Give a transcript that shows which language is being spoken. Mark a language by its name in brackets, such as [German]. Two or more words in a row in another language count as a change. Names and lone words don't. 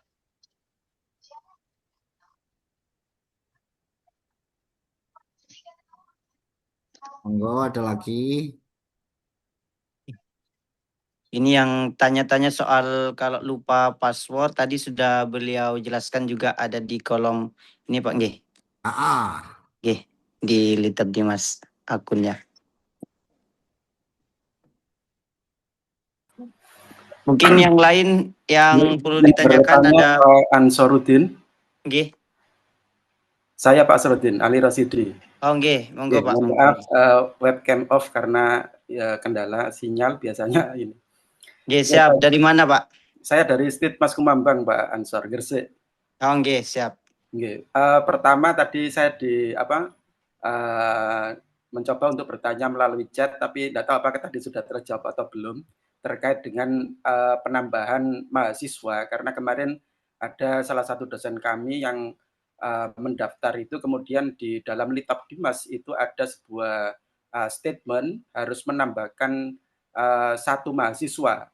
[Indonesian] Monggo, ada lagi. Ini yang tanya-tanya soal kalau lupa password tadi sudah beliau jelaskan juga ada di kolom ini Pak nggih. [Javanese] Nggih, [Indonesian] di Litap Dimas akunnya. Mungkin yang lain yang perlu ditanyakan ada Pak Ansarudin. [Javanese] nggih. [Indonesian] Saya Pak Ansarudin, Ali Rasidi. [Javanese] Oh nggih, monggo Pak. [Indonesian] Mohon maaf webcam off karena ya, kendala sinyal biasanya ini. Nggih, siap. Dari mana Pak? Saya dari Stit Mas Kumambang Pak Ansor, Gresik. [Javanese] Oh nggih, siap. Nggih. [Indonesian] Pertama tadi saya mencoba untuk bertanya melalui chat, tapi tidak tahu apakah tadi sudah terjawab atau belum terkait dengan penambahan mahasiswa, karena kemarin ada salah satu dosen kami yang mendaftar itu, kemudian di dalam Litap Dimas itu ada sebuah statement harus menambahkan satu mahasiswa.